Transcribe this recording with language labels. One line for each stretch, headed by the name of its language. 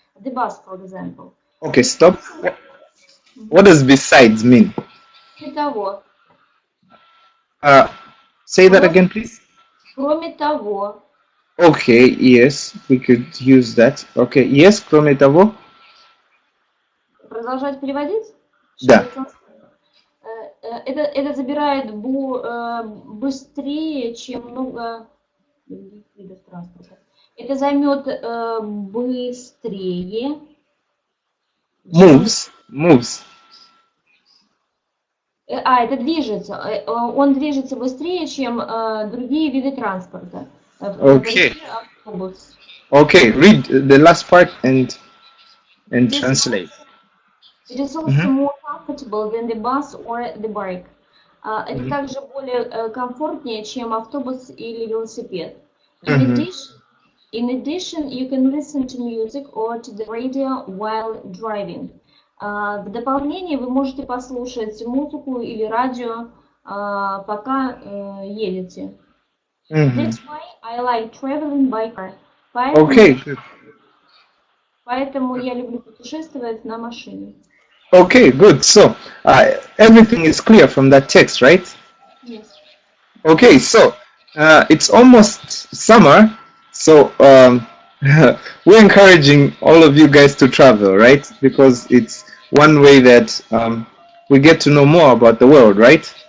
English: The bus, for example. Okay, stop. What does besides mean?
Russian: Кроме того.
English: Say that again, please.
Russian: Кроме того.
English: Okay, yes, we could use that. Okay, yes,
Russian: кроме того. Продолжать переводить? Да. Это забирает быстрее, чем много видов транспорта. Это займет быстрее.
English: Moves.
Russian: Это движется. Он движется быстрее, чем другие виды транспорта.
English: Okay.
Russian: Автобус.
English: Okay, read the last part and translate. It is also more comfortable than the bus or the bike.
Russian: Это также более комфортнее, чем автобус или велосипед.
English: In addition, you can listen to music or to the radio while driving.
Russian: В дополнение вы можете послушать музыку или радио, пока едете.
English: That's why I like traveling by car.
Russian: Поэтому я люблю путешествовать на машине.
English: Okay, good. So, everything is clear from that text, right? Yes. Okay, so, it's almost summer. So, we're encouraging all of you guys to travel, right? Because it's one way that we get to know more about the world, right?